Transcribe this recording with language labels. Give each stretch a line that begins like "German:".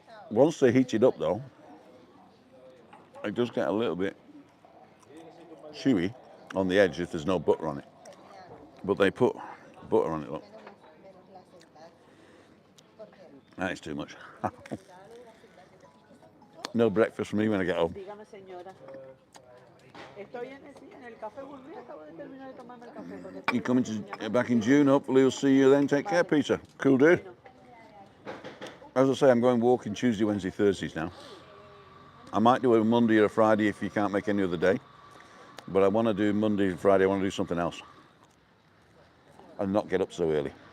English: Once they heat it up though, it does get a little bit chewy on the edge if there's no butter on it. But they put butter on it, look. That is too much. No breakfast for me when I get home.
Spanish: Dígame, señora. Estoy en el café, volví, acabo de terminar de tomarme el café.
English: You're coming back in June, hopefully we'll see you then. Take care, Peter. Cool dude. As I say, I'm going walking Tuesday, Wednesday, Thursdays now. I might do a Monday or a Friday if you can't make any other day. But I want to do Monday and Friday, I want to do something else. And not get up so early.